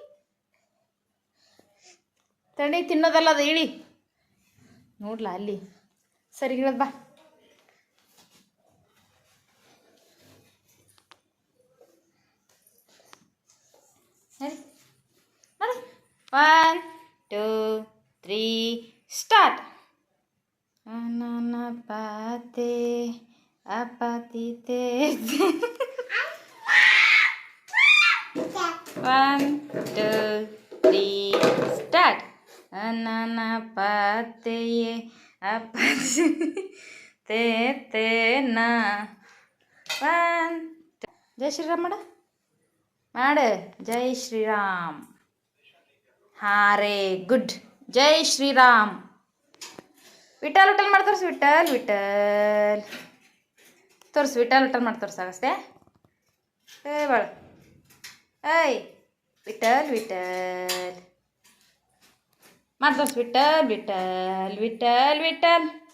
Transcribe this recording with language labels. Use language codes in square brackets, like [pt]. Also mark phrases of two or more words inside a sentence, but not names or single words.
[kn] ತಡಿ ತಿನ್ನೋದಲ್ಲ ಅದು ಇಳಿ ನೋಡ್ಲಾ ಅಲ್ಲಿ ಸರಿ ಇಳದ್ ಬಾ ಸರಿ ನೋಡಿ 1 2 3 ಸ್ಟಾರ್ಟ್ Ananapate apatite 1 2 3 start Ananapate apatite na 1 ಜೈ ಶ್ರೀರಾಮ್ ಮಾಡು ಜೈ ಶ್ರೀರಾಮ್ ಹಾರೇ ಗುಡ್ ಜೈ ಶ್ರೀರಾಮ್ ವಿಠಲ್ ವಿಠಲ್ ಮಾಡಿ ತೋರಿಸಿ ವಿಠಲ್ ವಿಠಲ್ ತೋರಿಸಿ ವಿಠಲ್ ವಿಠಲ್ ಮಾಡಿ ತೋರ್ಸಾಗಷ್ಟೇ ಬಾಳ ಏಯ್ ವಿಠಲ್ ವಿಠಲ್ ಮಾಡಿ ತೋರಿಸಿ ವಿಠಲ್ ವಿಠಲ್ ವಿಠಲ್ ವಿಠಲ್